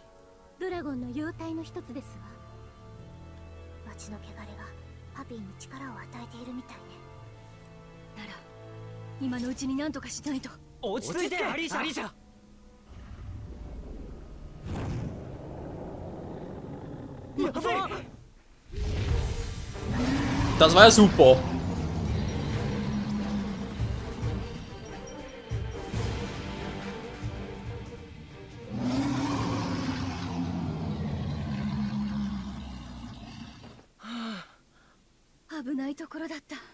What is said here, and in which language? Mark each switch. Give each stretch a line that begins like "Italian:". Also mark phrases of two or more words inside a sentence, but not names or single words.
Japanese: ドラゴンの妖体の一つですわ。町の汚れがパピーに力を与えているみたいね。なら今のうちに何とかしないと。落ち着いてアリーシャ。アリーシャ。やばい。
German: Das war ja super.
Japanese: Ah, 危ないところだった。